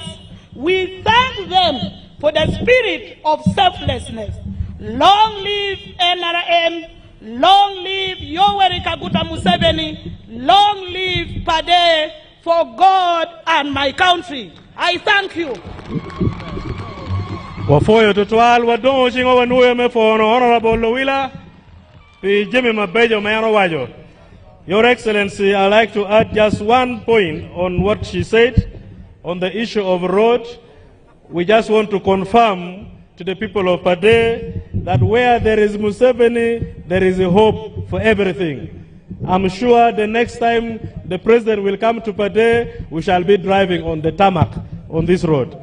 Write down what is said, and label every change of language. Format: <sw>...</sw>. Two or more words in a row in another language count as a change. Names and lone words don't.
<en>We thank them for the spirit of selflessness. Long live NRM, long live Yoweri Kaguta Museveni, long live Pade, for God and my country. I thank you.</en> <ach>Wafoyo tutwal wadongo chingo wanuye mefono Honorable Lowila pi Jimmy Mabejo mayano wajo.</ach> <en>Your Excellency, I'd like to add just one point on what she said on the issue of road. We just want to confirm to the people of Pade that where there is Museveni, there is a hope for everything. I'm sure the next time the president will come to Pade, we shall be driving on the tarmac on this road.</en>